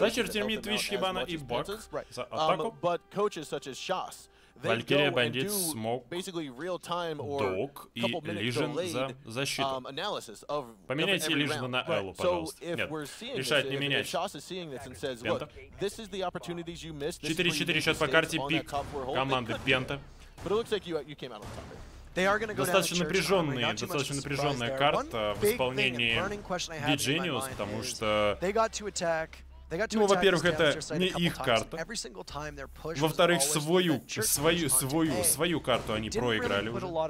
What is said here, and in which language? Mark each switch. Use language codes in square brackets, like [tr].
[en] coaches that help them out as much as PENTA's. But coaches such as Shas, they go and do basically real-time or couple-minute delayed analysis of every round. So if we're seeing this, if Shas is seeing this and says, look, this is the opportunities you missed. [ru] 4-4 счет по карте, пик команды PENTA. [en] But it looks like you came out on top. [ru] Достаточно напряженная карта в исполнении beGenius, потому что, ну, во-первых, это не их карта, во-вторых, свою карту они проиграли уже.